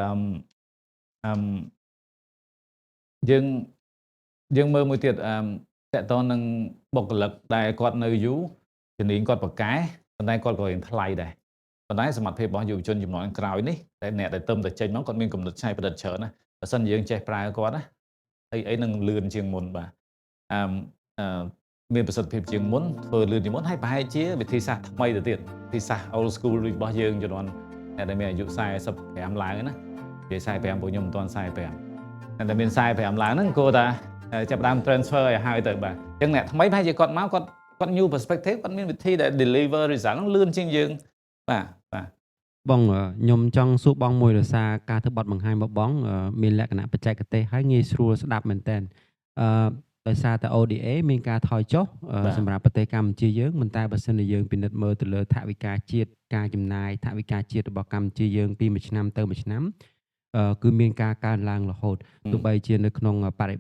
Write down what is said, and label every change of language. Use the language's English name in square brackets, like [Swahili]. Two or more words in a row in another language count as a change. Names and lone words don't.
[Khmer] យើងមើលមួយទៀតតកតនឹងបុគ្គលិកដែលគាត់នៅយូរជំនាញគាត់ប្រកែប៉ុន្តែគាត់ក៏រៀងថ្លៃដែរប៉ុន្តែសមត្ថភាពរបស់យុវជនជំនាន់ក្រោយនេះតែអ្នកដែលទៅចេញមកគាត់មានគំនិតច្នៃប្រឌិតច្រើនណាបើសិនយើងចេះប្រើគាត់ណាអីនឹងលឿនជាងមុនបាទ មានប្រសិទ្ធភាពជាងមុនធ្វើលឿនជាងមុនហើយប្រហែលជាវិធីសាស្ត្រថ្មីទៅទៀតវិធីសាស្ត្រ [English] old school [Khmer] របស់យើងជំនាន់អ្នកដែលមានអាយុ45ឡើងណានិយាយ45ពួកខ្ញុំមិនទាន់45តែមាន45ឡើងហ្នឹងគួរតែចាប់ផ្ដើម transfer ឲ្យហើយទៅបាទអញ្ចឹងអ្នកថ្មីប្រហែលជាគាត់មកគាត់ [English] new perspective [Khmer] គាត់មានវិធីដែល [English] deliver result [Khmer] ហ្នឹងលឿនជាងយើងបាទ បងខ្ញុំចង់សួរបងមួយដោយសារការធ្វើបទបង្ហាញរបស់បងមានលក្ខណៈបច្ចេកទេសហើយងាយស្រួលស្ដាប់មែនតើដោយសារតែ ODA មានការថយចុះសម្រាប់ប្រទេសកម្ពុជាយើងមិនតែបើសិនជាយើងពិនិត្យមើលទៅលើថវិកាជាតិការចំណាយថវិកាជាតិរបស់កម្ពុជាយើងពីមួយឆ្នាំទៅមួយឆ្នាំគឺមានការកើនឡើងរហូតទោះបីជានៅក្នុងបរិប